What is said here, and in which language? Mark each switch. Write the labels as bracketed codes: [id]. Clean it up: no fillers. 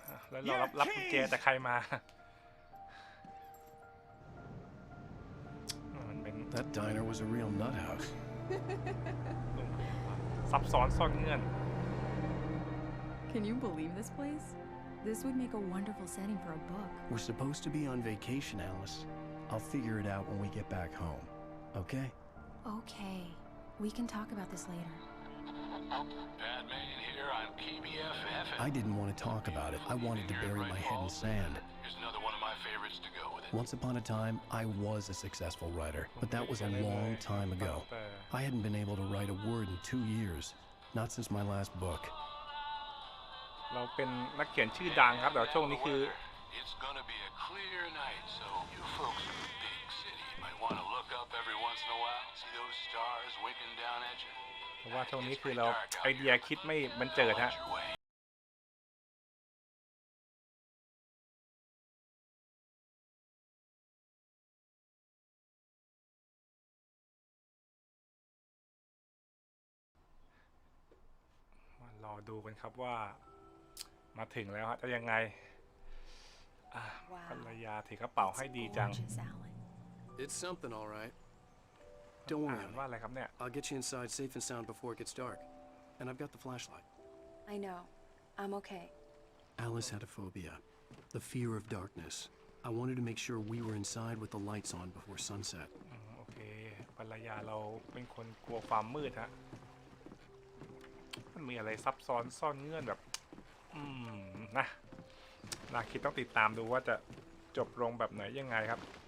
[th] แล้วเรารับกุญแจจากใครมา [en] That diner was a real nut house. ซับซ้อนซ่อนเงื่อน Can you believe this place? This would make a wonderful setting for a book. We're supposed to be on vacation, Alice. I'll figure it out when we get back home. Okay? Okay. We can talk about this later. Batman here on KBFF. I didn't want to talk about it. I wanted to bury my head in sand. Here's another one of my favorites to go with it. Once upon a time, I was a successful writer, but that was a long time ago. I hadn't been able to write a word in 2 years, not since my last book. [th] เราเป็นนักเขียนชื่อดังครับแต่ช่วงนี้คือ [en] It's gonna be a clear night, so you folks in the big city might want to look up every once in a while, see those stars winking down at you. [th] เพราะว่าช่วงนี้คือเราไอเดียคิดไม่บันเจิดฮะมารอดูกันครับว่ามาถึงแล้วฮะจะยังไงภรรยาถือกระเป๋าให้ดีจัง [en] It's something, all right. Don't worry. [th] อ่านว่าอะไรครับเนี่ย [en] I'll get you inside safe and sound before it gets dark. And I've got the flashlight. I know. I'm okay. Alice had a phobia, the fear of darkness. I wanted to make sure we were inside with the lights on before sunset. [th] โอเคภรรยาเราเป็นคนกลัวความมืดฮะมันมีอะไรซับซ้อนซ่อนเงื่อนแบบนะน่าคิดต้องติดตามดูว่าจะจบลงแบบไหนยังไงครับ